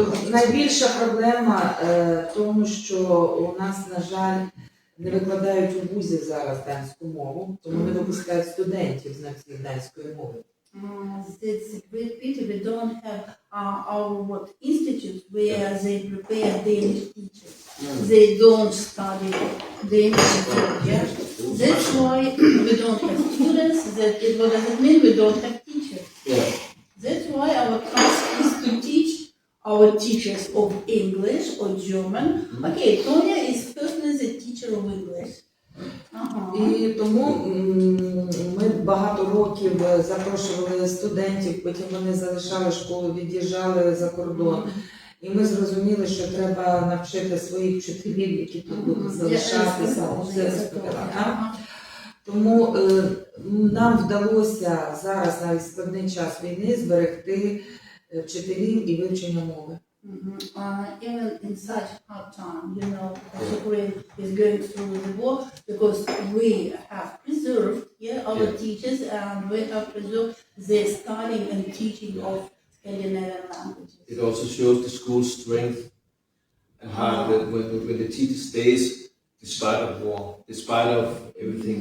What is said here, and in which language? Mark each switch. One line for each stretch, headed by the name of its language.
Ukrainian: Найбільша проблема в тому, що у нас, на жаль, не викладають у вузі зараз данську мову, тому не випускають студентів знавців данської мови.
English: It's a great pity we don't have our institutes where they prepare Danish teachers. They don't study Danish literature. That's why we don't have students. What does it mean? We don't have teachers. Yeah. That's why our task is to teach our teachers of English or German. Okay, Tonya is firstly the teacher of English.
Ukrainian: І тому ми багато років запрошували студентів, потім вони залишали школу, від'їжджали за кордон. І ми зрозуміли, що треба навчити своїх вчителів, які тут будуть залишатися, все розповідати. Тому нам вдалося зараз, навіть в складний час війни, зберегти вчителів і вивчення мови.
English: Even in such hard time, Ukraine is going through the war, because we have preserved our teachers, and we have preserved the studying and teaching of Scandinavian languages. It also shows the school's strength and how when the teacher stays despite of war, despite of everything.